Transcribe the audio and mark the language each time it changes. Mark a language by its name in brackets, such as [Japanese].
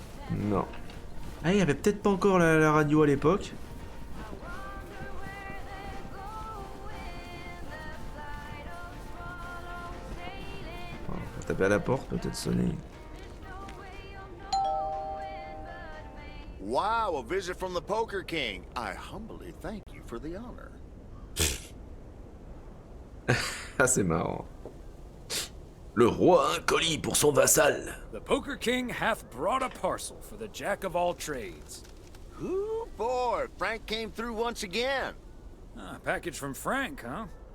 [French] Non. Ah, il n'y avait peut-être pas encore la radio à l'époque. On va taper à la porte, peut-être sonner. [English] Wow, a visit from the Poker King. I humbly thank you for the honor. [French] Ah, c'est marrant. Le roi a un colis pour son vassal. [English] The Poker King hath brought a parcel for the jack of all trades. Ooh, boy, Frank came through once again. Ah, package from Frank, huh?